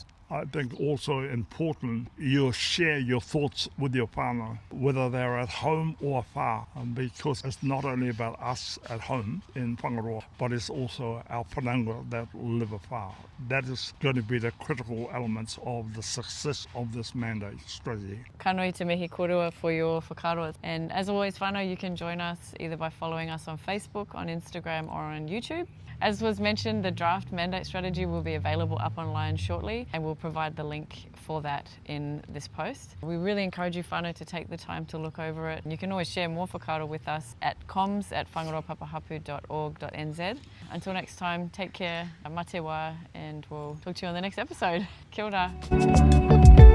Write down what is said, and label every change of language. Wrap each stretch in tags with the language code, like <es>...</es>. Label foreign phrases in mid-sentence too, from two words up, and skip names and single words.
<en>I think also important you share your thoughts with your whānau, whether they're at home or afar, because it's not only about us at home in Whangaroa, but it's also our whanaunga that live afar. That is going to be the critical elements of the success of this mandate strategy.</en> <mi>Ka nui te mihi kōrua</mi> <en>for your</en> <mi>whakaroa.</mi> <en>And as always, whānau, you can join us either by following us on Facebook, on Instagram, or on YouTube. As was mentioned, the draft mandate strategy will be available up online shortly, and we'll provide the link for that in this post. We really encourage you whānau to take the time to look over it. You can always share more whakaaro with us at comms@whangaroapapahapū.org.nz. Until next time, take care,</en> <mi>mate wā,</mi> <en>and we'll talk to you on the next episode.</en> <mi>Kia ora.</mi>